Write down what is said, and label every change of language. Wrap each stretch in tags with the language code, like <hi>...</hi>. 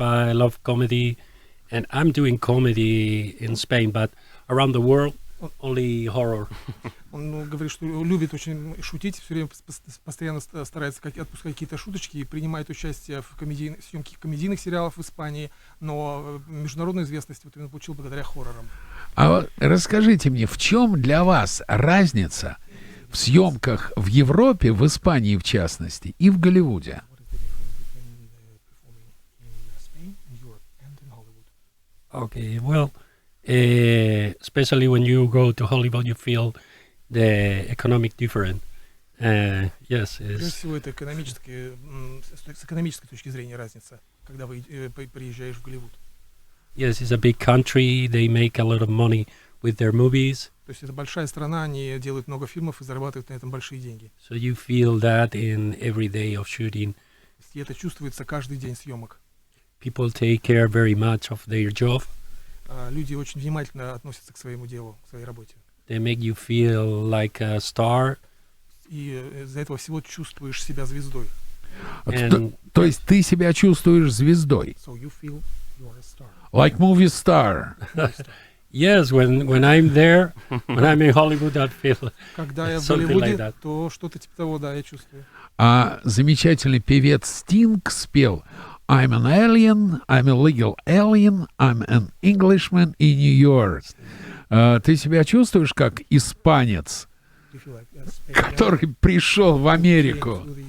<en>I love comedy, and I'm doing comedy in Spain, but around the world, only horror.</en> <ru>Он говорит, что любит очень шутить, все время постоянно старается отпускать какие-то шуточки и принимает участие в съемке комедийных сериалов в Испании, но международную известность вот именно получил благодаря хоррорам. А вот расскажите мне, в чем для вас разница в съемках в Европе, в Испании в частности, и в Голливуде?</ru> <en>Okay, well, especially when you go to Hollywood, you feel the economic difference. Yes.</en> <ru>Прежде всего, это с экономической точки зрения разница, когда вы приезжаешь в Голливуд.</ru> <en>Yes, it's a big country. They make a lot of money with their movies.</en> <ru>То есть это большая страна, они делают много фильмов и зарабатывают на этом большие деньги.</ru> <en>So you feel that in every day of shooting.</en> <ru>И это чувствуется каждый день съемок.</ru> <en>People take care very much of their job.</en> <ru>Люди очень внимательно относятся к своему делу, к своей работе.</ru> <en>They make you feel like a star.</en> <ru>И из-за этого всего чувствуешь себя звездой. То есть ты себя чувствуешь звездой?</ru> <en>So you feel you are a star. Like movie star. Yes, when I'm there, when I'm in Hollywood, I feel</en> <ru>Когда я в</ru> <en>something</en> <ru>Голливуде,</ru> <en>like that.</en> <ru>то что-то типа того, да, я чувствую. А замечательный певец Стинг спел</ru> <en>«I'm an alien, I'm a legal alien, I'm an Englishman in New York».</en> <ru>Ты себя чувствуешь как испанец, который пришел в Америку?</ru>